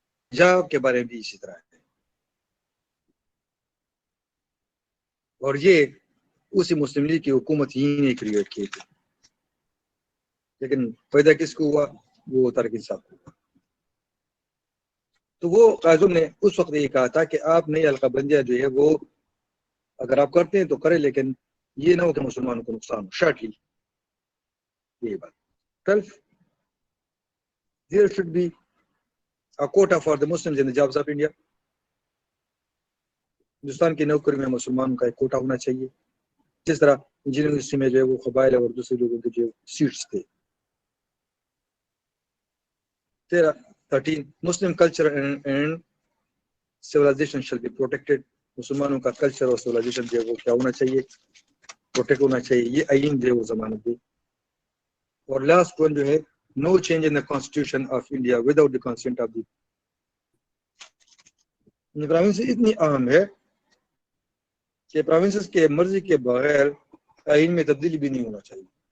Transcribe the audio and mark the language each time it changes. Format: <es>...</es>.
<ur>پنجاب کے بارے میں بھی اسی طرح ہے اور یہ اسی مسلم لیگ کی حکومت ہی نے کریٹ کی تھی لیکن فائدہ کس کو ہوا؟ وہ طارق انصاف کو ہوا. تو وہ قاضم نے اس وقت یہ کہا تھا کہ آپ نئی حلقہ بندیاں جو ہے وہ اگر آپ کرتے ہیں تو کریں لیکن یہ نہ ہو کہ مسلمانوں کو نقصان ہو. شارٹلی یہی بات.</ur> <en>12 there should be a quota for the Muslims in the jobs of India.</en> <ur>Hindustan کی نوکری میں مسلمانوں کا ایک کوٹا ہونا چاہیے جس طرح انجینئرنگ یونیورسٹی میں جو ہے وہ قبائل اور دوسرے لوگوں کے جو سیٹس تھے.</ur> <en>13 Muslim culture and civilization shall be protected.</en> <ur>مسلمانوں کا کلچر اور civilization جو ہے وہ کیا ہونا چاہیے؟ پروٹیکٹ ہونا چاہیے. یہ آئین جو ہے وہ ضمانت دے. اور لاسٹ ون جو ہے</ur> <en>no change in the constitution of India without the consent of the province</en> <ur>اتنی اہم ہے کہ پروونسز کے مرضی کے بغیر آئین میں تبدیلی بھی نہیں ہونا چاہیے.</ur>